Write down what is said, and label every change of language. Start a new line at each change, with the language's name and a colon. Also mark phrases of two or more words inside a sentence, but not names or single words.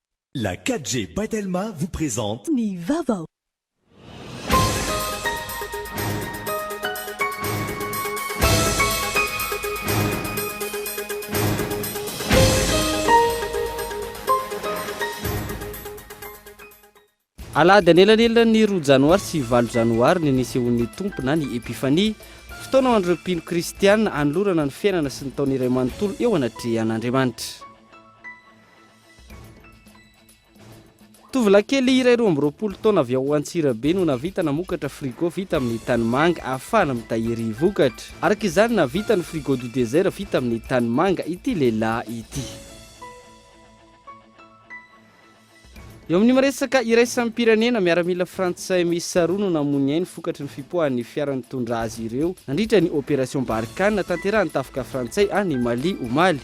French: La 4G Batelma vous présente
Malagasy: Ni Vaovao. Alady anelanelany 2 janoary sy 8 janoary ny nisehon'ny tompona ny epifania fotoana ho andro mpino kristianina anolorana ny fiainana sy ny taon'iray manontolo eo anatrehan'Andriamanitra. Tovolahy kely iray 20 taona avy ao Antsirabe no navita namokatra frigo vita amin'ny tanimanga ahafahana mitahiry vokatra. Araka izany navita ny
French: frigo du désert
Malagasy: vita amin'ny tanimanga ity lehilahy ity. Eo amin'ny maresaka iraisampirenena miaramila frantsay miisa 2 no namony ainy fokatry ny fipoahan'ny fiara nitondra azy ireo nandritra ny opération Barkhane tanterahany tafika frantsay any Mali o Mali.